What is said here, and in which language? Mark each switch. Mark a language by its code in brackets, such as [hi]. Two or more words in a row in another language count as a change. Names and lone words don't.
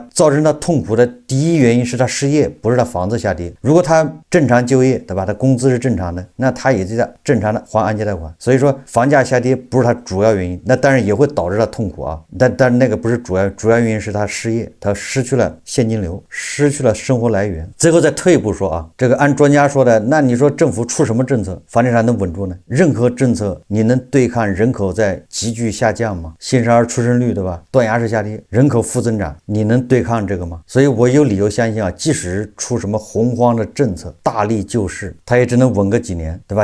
[zh] 造成他痛苦的第一原因是他失業，不是他房子下跌。如果他正常就業，对吧？他工資是正常的，那他也在正常的還按揭貸款。所以说房價下跌不是他主要原因，那当然也会導致他痛苦但那個不是主要原因是他失業，他失去了現金流，失去了生活來源。最後再退一步說這個按專家說的，那你說政府出什麼政策房地產能穩住呢？任何政策你能對抗人口在急劇下降嗎？新生兒出生率，對吧？斷崖式下跌，人口負增長，你能對抗這個嗎？所以我有理由相信即使出什麼洪荒的政策大力救市，它也只能穩個幾年，對吧？